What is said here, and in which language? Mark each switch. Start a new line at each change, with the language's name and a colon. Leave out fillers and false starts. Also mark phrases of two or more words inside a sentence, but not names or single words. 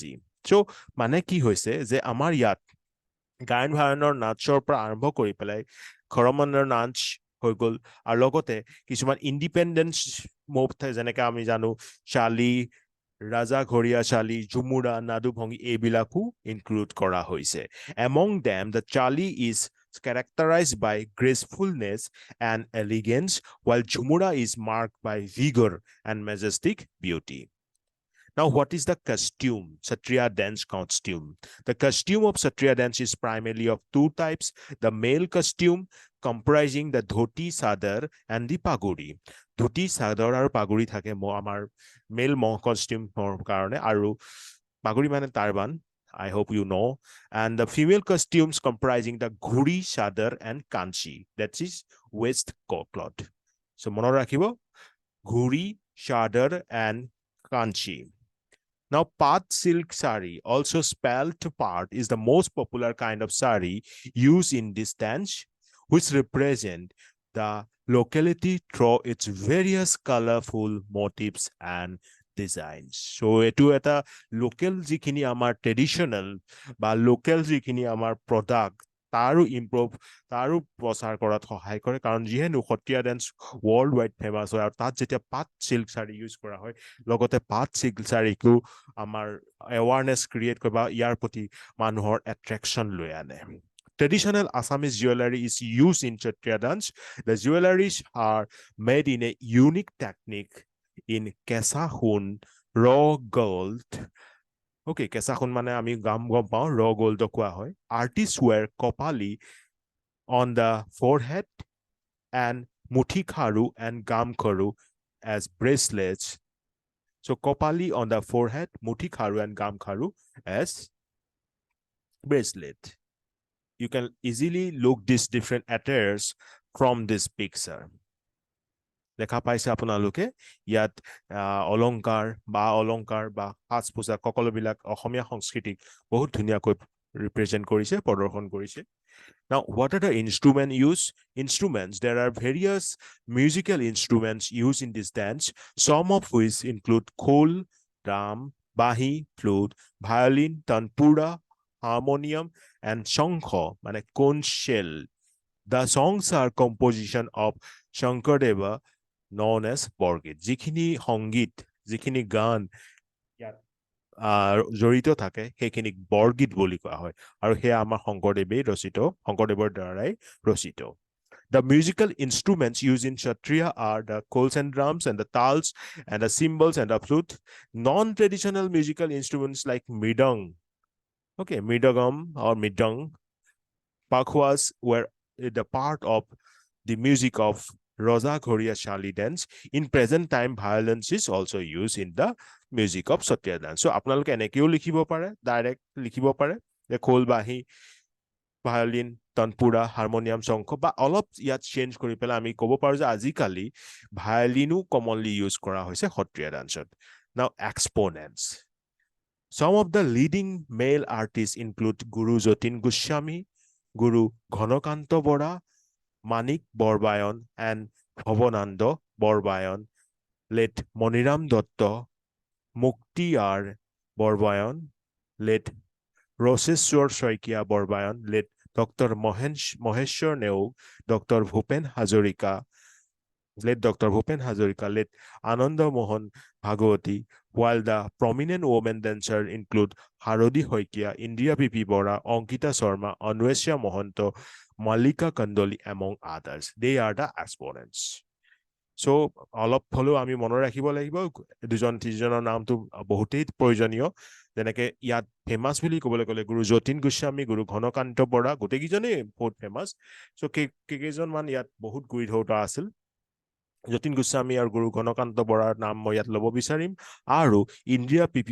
English: So,
Assamese: মানে কি হৈছে যে আমাৰ ইয়াত গায়ন ভায়নৰ নাচৰ পৰা আৰম্ভ কৰি পেলাই খৰমনৰ নাচ হৈ গ'ল, আৰু লগতে কিছুমান
English: independence move
Assamese: থাকে, যেনেকে আমি জানো চালি, ৰাজা ঘৰীয়া চালি, ঝুমুৰা, নাদু ভংগী, এইবিলাকো ইনক্লুড কৰা হৈছে।
English: Among them, the chali is characterized by gracefulness and elegance, while Jumura is marked by vigor and majestic beauty. Now, what is the costume? Sattriya dance costume. The costume of Sattriya dance is primarily of two types. The male costume comprising the dhoti, sadar, and the paguri.
Assamese: Dhoti, sadar, and paguri থাকে আমাৰ
English: male monk costume
Assamese: কাৰণে, আৰু পাগুৰি মানে টাৰবান,
English: I hope you know. And the female costumes comprising the ghuri, sadar, and kanchi, that is waistcloth.
Assamese: So মনো ৰাখিবো, ঘুৰি, চাদৰ,
English: and kanchi. Now, Pat silk sari, also spelled Pat, is the most popular kind of sari used in this dance, which represent the locality through its various colorful motifs and designs.
Assamese: So, etu eta local jikhini amar traditional ba local jikhini amar product তাৰো ইম্প্ৰুভ, তাৰো প্ৰচাৰ কৰাত সহায় কৰে, কাৰণ যিহেতু সত্ৰীয়া
English: dance world wide famous
Assamese: হয়, আৰু তাত যেতিয়া পাট চিল্ক শাৰী ইউজ কৰা হয়, লগতে পাট চিল্ক শাৰীকো আমাৰ
English: awareness create
Assamese: কৰে বা ইয়াৰ প্ৰতি মানুহৰ এট্ৰেকশ্যন লৈ আনে।
English: Traditional Assamese jewelry is used in Sattriya dance. The jewelries are made in a unique technique in Kesa Hun, raw gold.
Assamese: Okay, কেঁচা সোণ মানে আমি গম পাওঁ,
English: raw gold
Assamese: কোৱা হয়।
English: Artists wear kopali on the forehead and muthi kharu and gam kharu as bracelets. So kopali on the forehead, muthi kharu and gam kharu as bracelet. You can easily look these different attires from this picture.
Assamese: দেখা পাইছে আপোনালোকে ইয়াত অলংকাৰ বা সাজ পোছাক সকলোবিলাক অসমীয়া সংস্কৃতিক বহুত ধুনীয়াকৈ ৰিপ্ৰেজেন্ট কৰিছে, প্ৰদৰ্শন কৰিছে।
English: Now, what are the instruments used? Instruments, there are various musical instruments used in this dance, some of which include khol, drum, bahi, flute, violin, tanpura, harmonium, and shankha, মানে conch shell. The songs are composition of Shankardeva, known as বৰগীত।
Assamese: যিখিনি সংগীত, যিখিনি গান ইয়াত জড়িত থাকে সেইখিনিক বৰগীত বুলি কোৱা হয়, আৰু সেয়া আমাৰ শংকৰদেৱৰ দ্বাৰাই ৰচিত।
English: The musical instruments used in Kshatriya are the khols and drums and the tals and the cymbals and the flute. Non-traditional musical instruments like mridang, okay, mridagam or midang, pakhwas were the part of the music of Raja Ghoria Shali dance. In present time, violence is also used in the music of Sattriya dance.
Assamese: So আপোনালোকে এনেকেও লিখিব পাৰে, ডাইৰেক্ট লিখিব পাৰে যে খোল বাঁহী ভায়োলিন তনপুৰা হাৰমনিয়াম শংখ বা অলপ ইয়াত চেঞ্জ কৰি পেলাই আমি ক'ব পাৰো যে আজিকালি ভায়োলিনো
English: commonly use
Assamese: কৰা হৈছে সত্ৰীয়া ডান্সত।
English: now exponents, some of the leading male artists include Guru Jatin Goswami, Guru Ghanakanta Bora, Manik Borbayan, and Bhavananda Borbayan, late Moniram Datta, Mukti R. Borbayan, late Roseshwar Saikia Borbayan, late Dr. Moheshwar Neog, Dr. Bhupen Hazarika, late Ananda Mohan Bhagawati, while the prominent women dancers include Harodi Hoikia, Indira P.P. Bora, Ankita Sharma, Anwesha Mohanto, Malika Kandoli, among others. They are the exponents. So,
Assamese: অলপ হলেও আমি মনত ৰাখিব লাগিব দুজন তিনিজনৰ নামটো বহুতেই প্ৰয়োজনীয়, যেনেকে ইয়াত ফেমাছ বুলি ক'বলৈ গ'লে গুৰু যতীন গোস্বামী, গুৰু ঘনকান্ত বৰা, গোটেইকেইজনেই বহুত ফেমাছ। চ' কেইকেইজনমান ইয়াত বহুত গুৰি ধৰোতা আছিল। যতীন গোস্বামী আৰু গুৰু ঘনকান্ত বৰাৰ নাম মই ইয়াত ল'ব বিচাৰিম, আৰু ইন্দিৰা পি.পি.